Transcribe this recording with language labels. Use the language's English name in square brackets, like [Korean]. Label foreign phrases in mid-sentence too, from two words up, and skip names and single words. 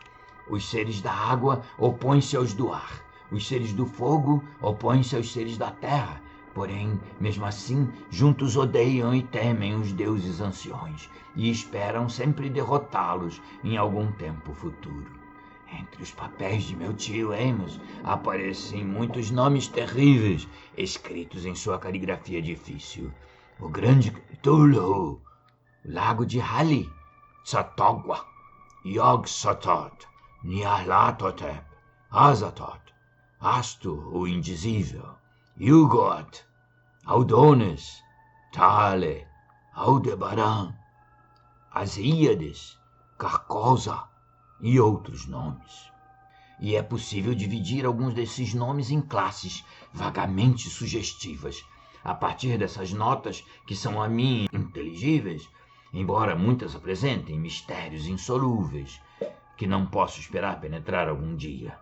[Portuguese] Os seres da água opõem-se aos do ar, os seres do fogo opõem-se aos seres da terra, porém, mesmo assim, juntos odeiam e temem os deuses anciões e esperam sempre derrotá-los em algum tempo futuro. Entre os papéis de meu tio Amos aparecem muitos nomes terríveis escritos em sua caligrafia difícil. O grande Cthulhu, Lago de Hali, Tsatogwa, Yog-Sothoth, Nyarlathotep, Azathoth, Astur, o Indizível, Yuggoth, Audones, Thale, Aldebaran, Asíades, Carcosa e outros nomes. E é possível dividir alguns desses nomes em classes vagamente sugestivas, a partir dessas notas que são a mim inteligíveis, embora muitas apresentem mistérios insolúveis que não posso esperar penetrar algum dia.